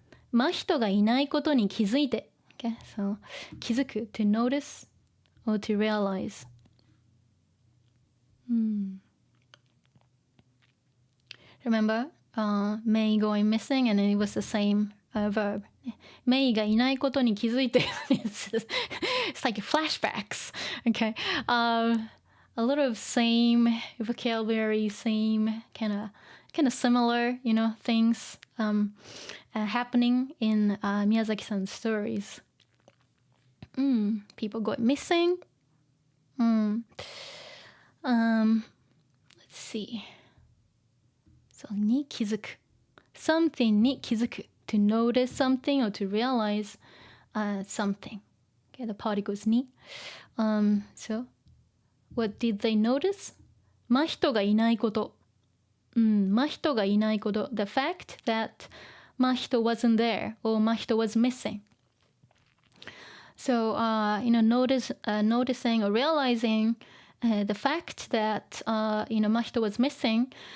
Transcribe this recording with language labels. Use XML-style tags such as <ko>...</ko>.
<ja>真人がいないことに気づいて。</ja> <en>Okay. So 気づく to notice or to realize. Remember, Mei going missing and it was the same verb.</en> <ja>メイがいないことに気づいて</ja> <en>it's like flashbacks. Okay. A little of same vocabulary, same kind of similar, things happening in Miyazaki-san's stories. People go missing. Let's see. So に気づく something に気づく to notice something or to realize something. Okay, the particles に so what did they notice?</en> <ja>真人がいないこと、真人がいないこと</ja> <en>the fact that 真人 wasn't there or 真人 was missing. So noticing or realizing the fact that 真人 was missing.</en>